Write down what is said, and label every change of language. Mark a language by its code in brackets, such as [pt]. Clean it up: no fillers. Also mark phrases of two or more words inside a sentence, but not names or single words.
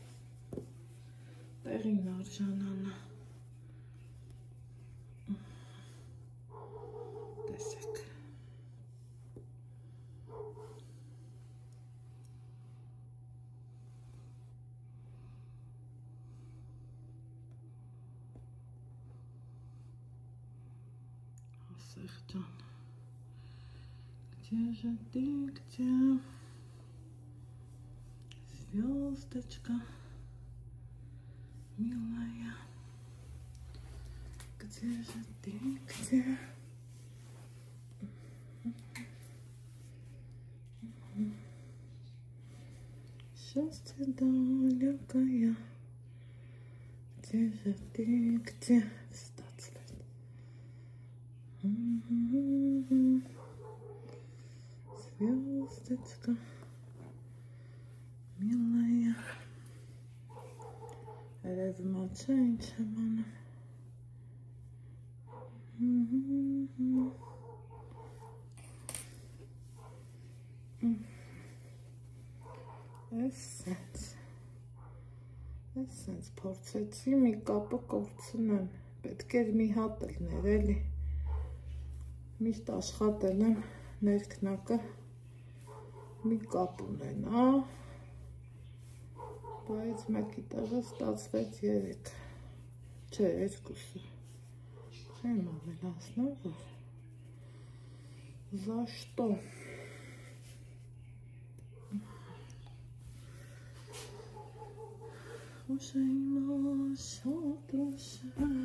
[hy] տեղին արժանանա տեսեք Սեղջան, [ru] где же ты, где звездочка милая, где же ты, где счастье далекое, где же ты, где Звездочка милая Размолча [hy] ինչ եմ անում Էսենց փորձեցի մի կապը կորցնեմ պետք էր մի հատ ելներ էլի Միշտ աշխատել եմ ներքնակը մի կապ ունենա, բայց մեկի տեղը ստացվեց 3, չէ 2-ը, չեմ ավելացնում, որ [ru] за что? [hy] Ուշը իմա շատ ուշը